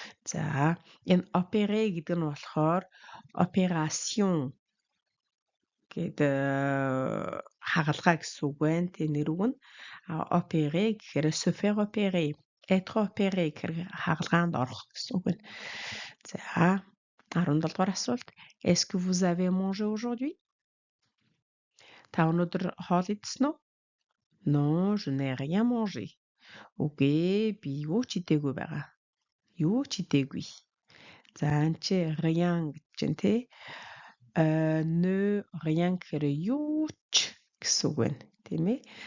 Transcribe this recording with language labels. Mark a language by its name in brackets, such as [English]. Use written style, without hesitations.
[Mongolian] За энэ opéré гэдэг нь болохоор opération гэдэг хагалгаа гэсэн үг байна. Тэ нэр үг нь opérer гэхээр se faire opérer, être opéré гэхээр хагалгаанд орох гэсэн үг байна. За 17 дугаар асуулт. [French] Est-ce que vous avez mangé aujourd'hui? [Mongolian] Та өнөөдөр хоол идсэн үү? [French] Non, je n'ai rien mangé. [Mongolian] Үгүй би юу ч идээгүй байгаа. Юу ч идээгүй. За энэ чи rien гэж байна те. Ne rien гэхээр юу ч гэсэн үг байна. Тийм ээ.